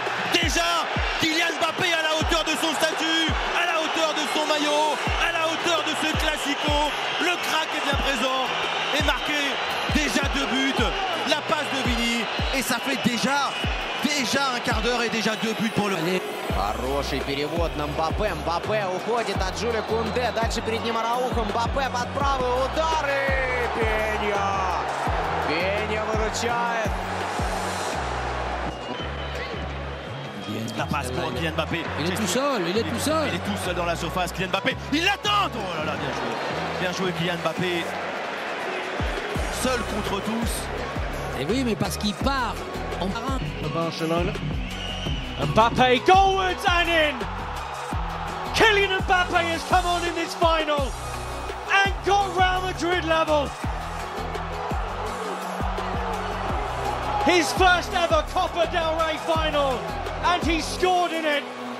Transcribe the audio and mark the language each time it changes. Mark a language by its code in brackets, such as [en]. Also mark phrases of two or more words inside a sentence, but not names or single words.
[fr] Déjà, Kylian Mbappé à la hauteur de son statut, à la hauteur de son maillot, à la hauteur de ce classico. Le crack est bien présent et marqué déjà 2 buts. La passe de Vini et ça fait déjà un quart d'heure et déjà 2 buts pour le... [ru] Хороший перевод на Мбаппе. Мбаппе уходит от Джуля Кунде. Дальше перед ним Араухо. Мбаппе под правый удар. И Пенья. Пенья выручает. [fr] La passe pour Kylian Mbappé. Il est tout seul, il est tout seul. Il est tout seul dans la surface, Kylian Mbappé. Il l'attend. Oh là là, bien joué. Bien joué Kylian Mbappé. Seul contre tous. Et oui, mais parce qu'il part en marin. Barcelona. [en] Mbappe goalwards and in! Kylian Mbappe has come on in this final and got Real Madrid level. His first ever Copa del Rey final and he scored in it.